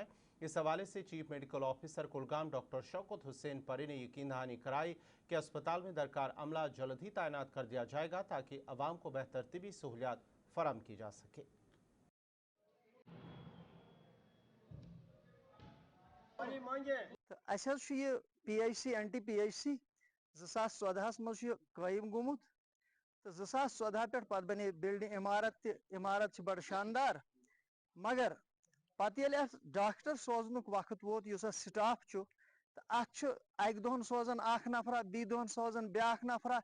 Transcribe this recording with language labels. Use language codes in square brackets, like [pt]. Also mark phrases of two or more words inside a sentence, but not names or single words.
[hi] इस हवाले से चीफ मेडिकल ऑफिसर कुलगाम डॉक्टर शौकत हुसैन परी ने यकीन दहानी कराई कि अस्पताल में दरकार अमला जल्द ही तैनात कर दिया जाएगा ताकि अवाम को बेहतर तिबी सहूलियात फराहम की जा सके। [ks] PHC एंटी PHC 2014 मज कायम गोमुत तो 2014 पे पत बने बिल्डिंग इमारत बड़ शानदार, मगर पत डॉक्टर सोजन वक्त वोत युस स्टाफ तो अक दोहन सोजान अख नफरा, बी दोहन सोजान ब्या नफरा।